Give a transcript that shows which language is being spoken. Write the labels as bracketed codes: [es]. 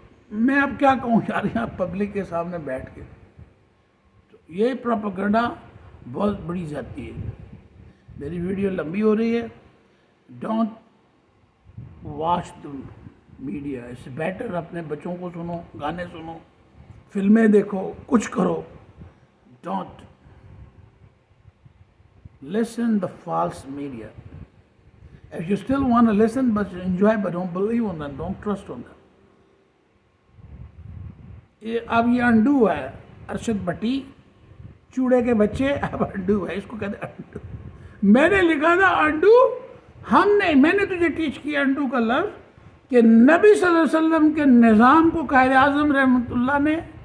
[ur] میں اب کیا کہوں یار، یہاں پبلک کے سامنے بیٹھ کے تو یہ پروپیگنڈا بہت بڑی زیادتی ہے۔ میری ویڈیو لمبی ہو رہی ہے، [en] don't watch the media, [ur] اس سے بیٹر اپنے بچوں کو سنو، گانے سنو، فلمیں دیکھو، کچھ کرو، [en] Don't listen the false media. If you still want to listen but enjoy but don't believe on them, don't trust on them. [ur] اب یہ انڈو ہے، ارشد بٹی چوڑے کے بچے، اب انڈو ہے، اس کو کہتے ہیں انڈو۔ میں نے لکھا تھا انڈو، میں نے تجھے ٹیچ کیا انڈو کا لفظ کہ نبی صلی اللہ علیہ وسلم کے نظام کو قائد اعظم رحمۃ اللہ نے